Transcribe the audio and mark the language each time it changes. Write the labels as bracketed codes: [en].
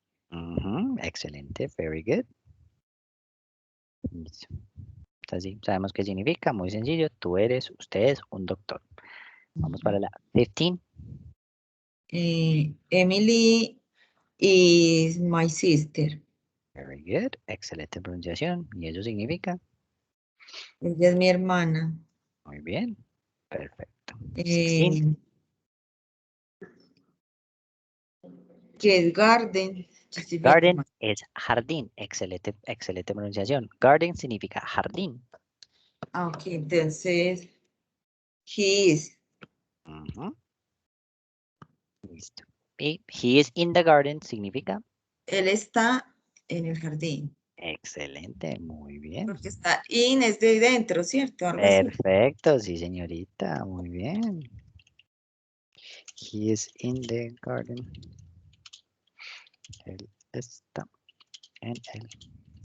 [es] Ujú, excelente, [en] very good. [es] Listo. Así sabemos qué significa, muy sencillo. Tú eres, usted es un doctor. Vamos para la 15. [en] Emily is my sister. Very good, [es] excelente pronunciación. ¿Y eso significa? Ella es mi hermana. Muy bien, perfecto. 16. Eh, que es Garden. Yo estoy viendo [en] Garden [es] más. es jardín, excelente, excelente pronunciación. Garden significa jardín. Ah, ok, entonces, [en] he is. [es] Ujú, listo. Y [en] he is in the garden [es] significa Él está en el jardín. excelente, muy bien. Porque está in es de dentro, ¿cierto? Algo así. Perfecto, sí, señorita, muy bien. [en] He is in the garden. [es] Él está en el jardín.